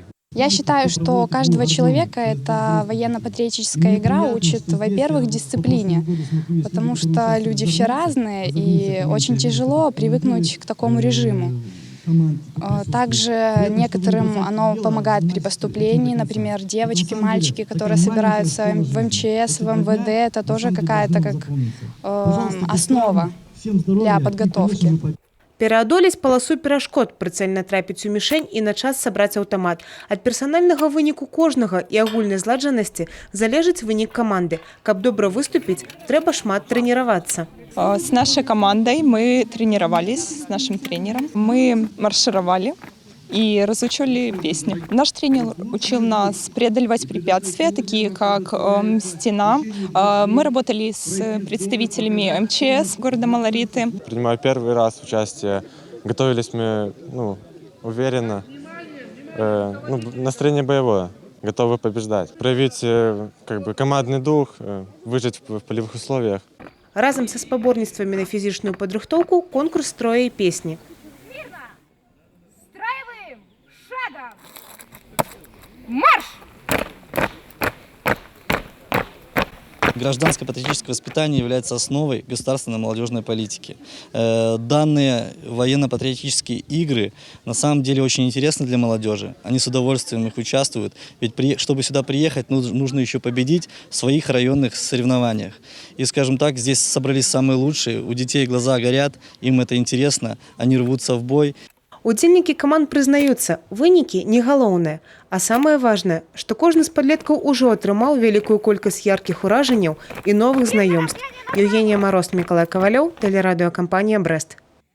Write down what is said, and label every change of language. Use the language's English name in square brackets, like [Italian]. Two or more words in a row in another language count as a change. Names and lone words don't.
[Russian] Я считаю, что каждого человека эта военно-патриотическая игра учит, во-первых, дисциплине, потому что люди все разные, и очень тяжело привыкнуть к такому режиму. Также некоторым оно помогает при поступлении, например, девочки, мальчики, которые собираются в МЧС, в МВД, это тоже какая-то как основа для подготовки. [Belarusian] Пераадолець паласу перашкод, прыцэльна трапіць у мішень і на час сабраць аўтамат. Ад персанальнага выніку кожнага і агульнай зладжанасці залежыць вынік каманды. Каб добра выступіць, трэба шмат трэніравацца. [Russian] С нашей командой мы тренировались, с нашим тренером. Мы маршировали и разучивали песни. Наш тренер учил нас преодолевать препятствия, такие как стена. Мы работали с представителями МЧС города Малориты. Принимаю первый раз участие. Готовились мы уверенно. Настроение боевое. Готовы побеждать. Проявить командный дух, выжить в полевых условиях. [Belarusian] Разам са спаборніцтвамі на фізічную падрыхтоўку конкурс строя і песні. Марш! [Russian] Гражданское патриотическое воспитание является основой государственной молодежной политики. Данные военно-патриотические игры на самом деле очень интересны для молодежи. Они с удовольствием их участвуют. Ведь чтобы сюда приехать, нужно еще победить в своих районных соревнованиях. И, скажем так, здесь собрались самые лучшие. У детей глаза горят, им это интересно, они рвутся в бой. [Belarusian] Удзельнікі каманд прызнаюцца, вынікі не галоўнае. А самае важнае, што кожны з падлеткаў ужо атрымаў вялікую колькасць яркіх уражанняў і новых знаёмств. [Russian] Евгения Мороз, Миколай Ковалёв, телерадиокомпания «Брест».